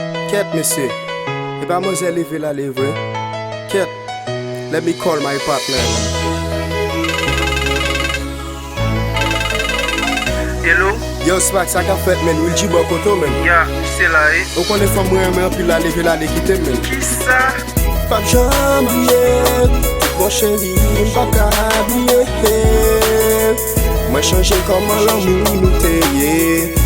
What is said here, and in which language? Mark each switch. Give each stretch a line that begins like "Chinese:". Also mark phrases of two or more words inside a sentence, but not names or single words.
Haitian Creole: Kèt, mesye. E pa mwen zè leve la, leve. Kèt,
English: let me call my partner. Hello? Yo, Smack,
Haitian Creole: sa ka fèt, men? Will G bò koto, men? Ya, se la, e. Ou konnen fòm mwen, mwen, anpil la, leve la, le kite, men? Ki sa? Pa janm bliye, mon chèri, m pa ka bliye. Mwen chanje kòman lanmour nou te ye.